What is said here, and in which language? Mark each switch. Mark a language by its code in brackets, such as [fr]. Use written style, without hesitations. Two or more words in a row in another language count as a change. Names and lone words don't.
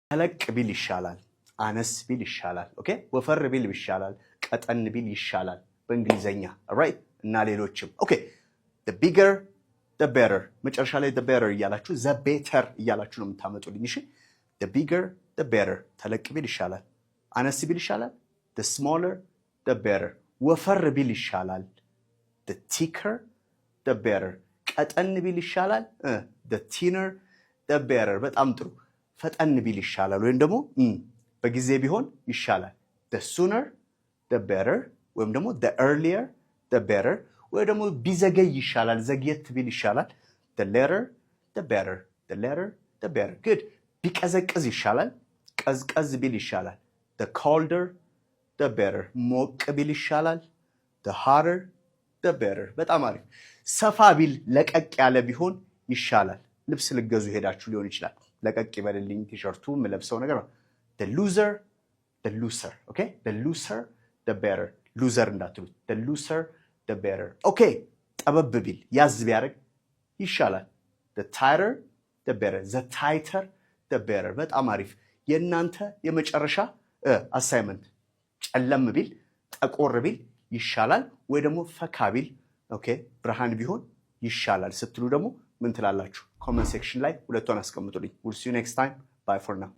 [am] ተለቅ ቢል ይሻላል አነስ ቢል ይሻላል ኦኬ ወፈር ቢል ይሻላል ቀጠን ቢል ይሻላል በእንግሊዘኛ ራይት እና ሌሎችም ኦኬ [en] the bigger the better [am] መጨረሻ ላይ [en] the better [am] እያላችሁ [en] the better [am] እያላችሁ ነው የምታመጡልኝ እሺ [en] the bigger the better [am] ተለቅ ቢል ይሻላል አነስ ቢል ይሻላል [en] the smaller the better [am] ወፈር ቢል ይሻላል [en] the thicker the better [am] ቀጠን ቢል ይሻላል [en] the thinner the better [am] በጣም ጥሩ ፈጠን ቢል ይሻላል ወይም ደግሞ በጊዜ ቢሆን ይሻላል [en] the sooner the better [am] ወይም ደግሞ [en] the earlier the better [am] ወይ ደግሞ ቢዘገይ ይሻላል ዘግየት ቢል ይሻላል [en] the later the better the later the better good [am] ቢቀዘቅዝ ይሻላል ቀዝቀዝ ቢል ይሻላል [en] the colder the better [am] ሞቅ ቢል ይሻላል [en] the hotter the better [am] በጣም አሪፍ ሰፋ ቢል ለቀቅ ያለ ቢሆን ይሻላል ልብስ ልገዙ ሄዳችሁ ሊሆን ይችላል ለቀቅ ይበልልኝ ቲሸርቱ ምለብሰው ነገር [en] the looser okay the looser the better loser እንዳትሉት the looser the better okay ጠበብ [am] ቢል ያዝ ቢያረግ ይሻላል [en] the tighter the better the tighter the better [am] በጣም አሪፍ የናንተ የመጨረሻ አሳይመንት ጨለም ቢል ጠቆር ቢል ይሻላል ወይ ደግሞ ፈካ ቢል ኦኬ ብርሃን ቢሆን ይሻላል ስትሉ ደግሞ ምን ትላላችሁ [en] comment section [am] ላይ ሁለቱን አስቀምጡልኝ [en] we'll see you next time bye for now